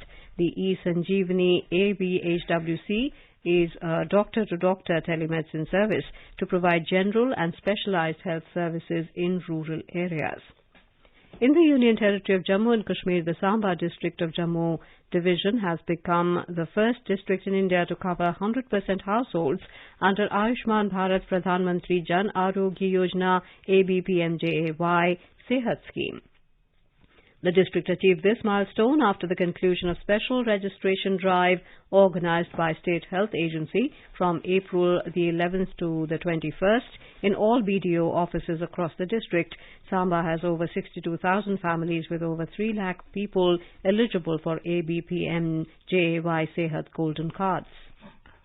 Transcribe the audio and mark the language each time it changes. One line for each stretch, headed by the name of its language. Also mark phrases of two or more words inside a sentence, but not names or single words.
English: The E-Sanjeevani ABHWC is a doctor-to-doctor telemedicine service to provide general and specialised health services in rural areas. In the Union Territory of Jammu and Kashmir, the Samba district of Jammu division has become the first district in India to cover 100% households under Ayushman Bharat Pradhan Mantri Jan Arogya Yojana ABPMJAY Sehat scheme. The district achieved this milestone after the conclusion of special registration drive organised by State Health Agency from April the 11th to the 21st in all BDO offices across the district. Samba has over 62,000 families with over 3 lakh people eligible for ABPMJAY Sehat golden cards.